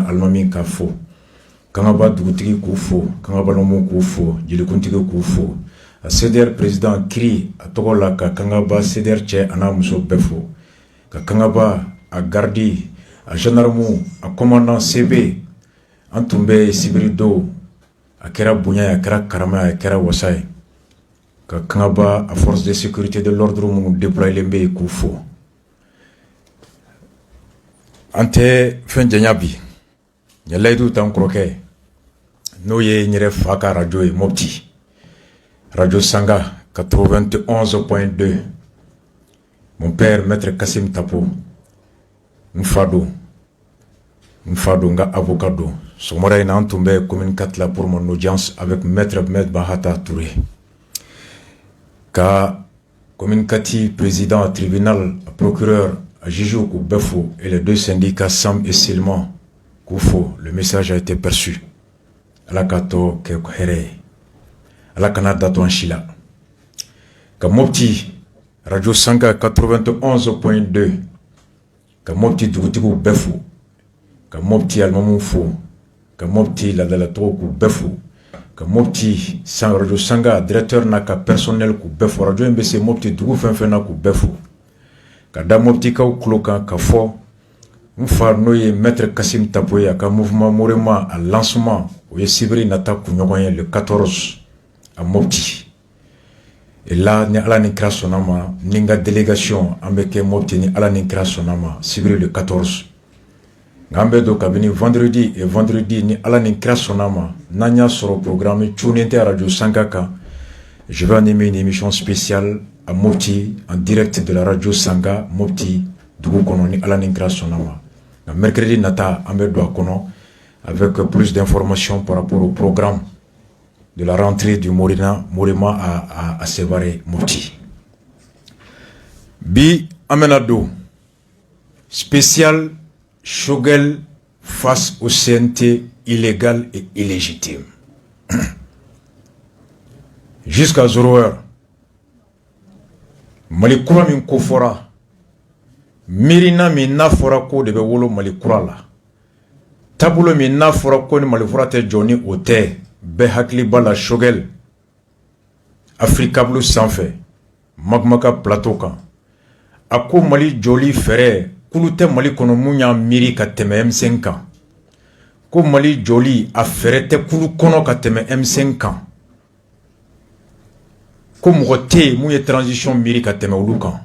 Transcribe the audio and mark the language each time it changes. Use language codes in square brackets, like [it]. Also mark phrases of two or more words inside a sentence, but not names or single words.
[bm] Alimami k'a fo Kangaba dugutigi k'u fo Kangabalamu k'u fo jelikuntigi k'u fo a CDR président Kiri a tɔgɔ la ka Kangaba CDR cɛ an'a muso bɛɛ fo ka Kangaba a gardi a gendarme a commandant CB an tun bɛ sibiri don a kɛra bonya ye a kɛra karama ye a kɛra wasa ye ka Kangaba a [fr] force de sécurité de l'ordre [bm] minnu déployelen bɛ yen k'u fo. An tɛ fɛn janya bi n ye layidu ta n kɔrɔkɛ n'o ye n yɛrɛ fa ka radio ye Mopti Radio Sanga 91.2 [fr] mon père [bm] maître Kassim Tapo n fa don n ka avocat don sɔgɔmada in na an tun bɛ commune 4 la [fr] pour mon audience avec maître Bahata Touré [bm] ka commune 4 président tribunal procureur Jijou k'u bɛɛ fo [fr] et les deux syndicats Sam et Silman [bm] k'u fo. [fr] Le message a été perçu. [bm] Ala ka tɔ kɛ hɛrɛ ye. Ala kana dato an si la. Ka Mopti Radio Sanga 91.2 ka Mopti dugutigiw bɛɛ fo ka Mopti alimamu fo ka Mopti ladalatogo k'u bɛɛ fo ka Mopti Radio Sanga directeur n'a ka personnel k'u bɛɛ fo. Radio in bɛ se Mopti dugu fɛn fɛn na k'u bɛɛ fo ka da Moptikaw kulo kan ka fɔ n fa n'o ye maître Kassim Tapo ye a ka mouvement Morema a lancement o ye sibiri nata kunɲɔgɔn ye [fr] le 14 à Mopti. Et là [bm] ni Ala ni kira sɔnna ma ni n ka délégation an bɛ kɛ Mopti ni Ala ni kira sɔnna ma sibiri le 14 nka an bɛ don kabini [fr] vendredi et vendredi [bm] ni Ala ni kira sɔnna ma n'an y'a sɔrɔ programme cunnen tɛ Radio Sanga kan. [fr] Je vais animer une émission spéciale à Mopti en direct de la Radio Sanga Mopti [bm] dugu kɔnɔ ni Ala ni kira sɔnna ma. Nka mercredi nata an bɛ don a kɔnɔ [fr] avec plus d'informations par rapport au programme de la rentrée du Morema à Sévaré Mopti. Bi Amenado spécial Choguel face au CNT illégal et illégitime. Jusqu'à 0h. [bm] Malikura min ko fora mirina min n'a fɔra ko de bɛ wolo Malikura la taabolo min n'a fɔra ko ni Malikura tɛ jɔ ni o tɛ bɛɛ hakili b'a la Choguel Africable sanfɛ Magmaka plateau kan a ko Mali jɔli fɛrɛ kulu tɛ Mali kɔnɔ mun y'a miiri ka tɛmɛ M5 kan ko Mali jɔli a fɛrɛ tɛ kulu kɔnɔ ka tɛmɛ M5 kan ko mɔgɔ tɛ yen mun ye transition miiri ka tɛmɛ olu kan.